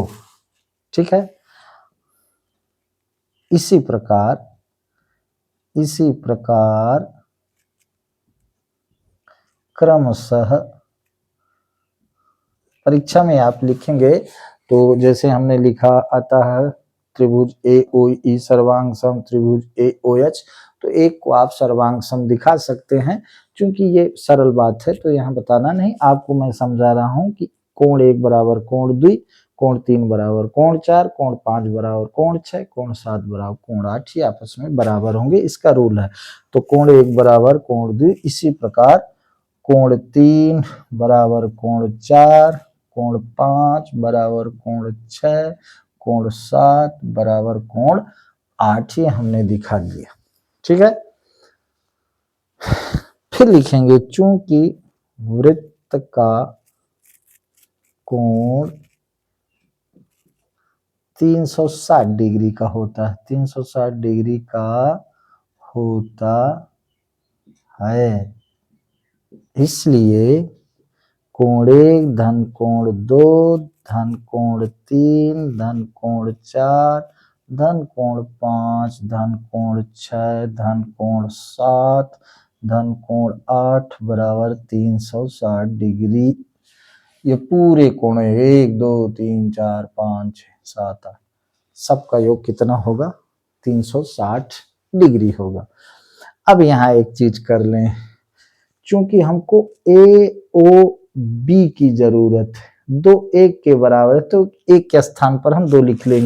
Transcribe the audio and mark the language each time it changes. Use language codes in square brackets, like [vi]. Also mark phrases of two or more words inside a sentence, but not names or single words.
[hi] ठीक है, इसी प्रकार क्रमशः परीक्षा में आप लिखेंगे तो जैसे हमने लिखा अतः त्रिभुज ए ओ ई सर्वांग सम त्रिभुज ए ओ एच, तो एक को आप सर्वांग सम दिखा सकते हैं, क्योंकि ये सरल बात है तो यहाँ बताना नहीं, आपको मैं समझा रहा हूँ कि कोण 1 बराबर कोण 2, कोण 3 बराबर कोण 4, कोण 5 बराबर कोण 6, कोण 7 बराबर कोण 8, ये आपस में बराबर होंगे, इसका रूल है। तो कोण 1 बराबर कोण 2, इसी प्रकार कोण 3 बराबर कोण 4, कोण 5 बराबर कोण 6, कोण 7 बराबर कोण 8, ये हमने दिखा दिया। ठीक है, फिर लिखेंगे चूंकि वृत्त का कोण 360 डिग्री का होता है, 360 डिग्री का होता है, इसलिए कोण 1 धन कोण 2 धन कोण 3 धन कोण 4 धन कोण 5 धन कोण 6 धन कोण 7 धन कोण 8 बराबर 360 डिग्री। ये पूरे कोण 1 2 3 4 5 6 7 8 सबका योग कितना होगा? 360 डिग्री होगा। अब यहाँ एक चीज कर लें, चूंकि हमको ए ओ बी की जरूरत है, दो एक के बराबर है, तो एक के स्थान पर हम 2 लिख लेंगे।